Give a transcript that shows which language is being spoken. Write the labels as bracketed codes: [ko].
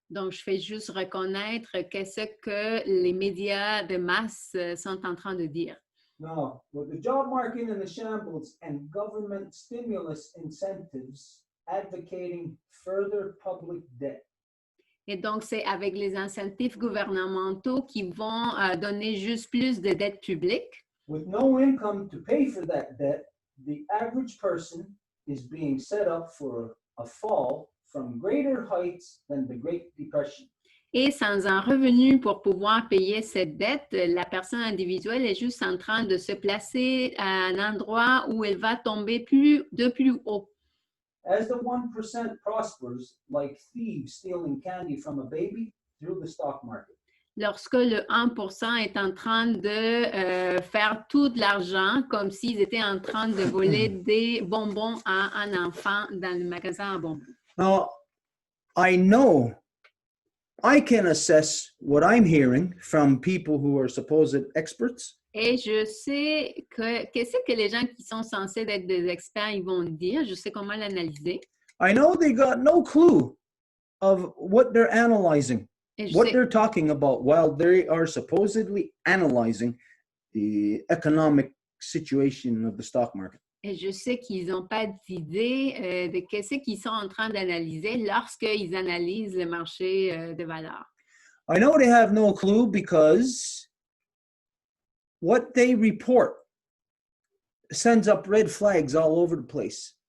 [fr] Donc, je fais juste reconnaître qu'est-ce que les médias de masse sont en train de dire. [en] Now, with the job market in the shambles and government stimulus incentives advocating further public debt. [fr] Et donc, c'est avec les incentives gouvernementaux qui vont donner juste plus de dettes publiques. [en] With no income to pay for that debt, the average person is being set up for a fall from greater heights than the Great Depression. [fr] Et sans un revenu pour pouvoir payer cette dette, la personne individuelle est juste en train de se placer à un endroit où elle va tomber de plus haut. [en] As the 1% prospers, like thieves stealing candy from a baby through the stock market. [fr] Lorsque le 1% est en train de faire tout de l'argent comme s'ils étaient en train de voler des bonbons à un enfant dans le magasin à bonbons. [en] Now, I know I can assess what I'm hearing from people who are supposed experts. [fr] Et je sais qu'est-ce que les gens qui sont censés être des experts ils vont dire. Je sais comment l'analyser. [en] I know they got no clue of what they're analyzing, what they're talking about while they are supposedly analyzing the economic situation of the stock market. [fr] Et je sais qu'ils n'ont pas d'idée de qu'est-ce qu'ils sont en train d'analyser lorsqu'ils analysent le marché de valeurs. [en] I know they have no clue because what they report sends up red flags all over the place.